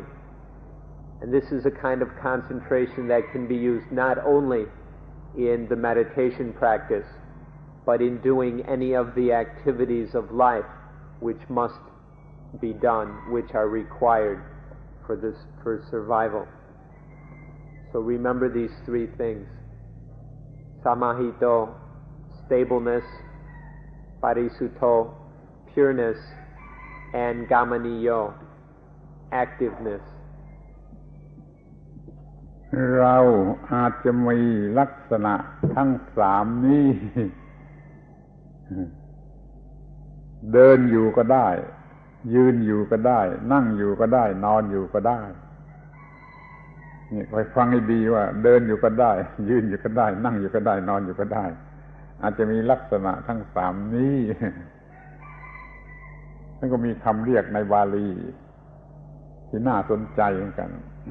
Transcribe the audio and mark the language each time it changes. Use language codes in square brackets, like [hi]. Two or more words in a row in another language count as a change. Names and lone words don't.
[en] And this is a kind of concentration that can be used not only in the meditation practice, but in doing any of the activities of life which must be done, which are required for survival. So remember these three things: samahito, stableness; parisutto, pureness; and gamaniyo, activeness. [th] เราอาจจะมีลักษณะทั้งสามนี้ เดินอยู่ก็ได้ ยื นอยู่ก็ได้ นั่งอยู่ก็ได้ นอนอยู่ก็ได้นี่คอยฟังให้ดีว่าเดินอยู่ก็ได้ ยืนอยู่ก็ได้ นั่งอยู่ก็ได้ นอนอยู่ก็ได้ อาจจะมีลักษณะทั้งสามนี้ นั่นก็มีคำเรียกในบาลีที่น่าสนใจเหมือนกัน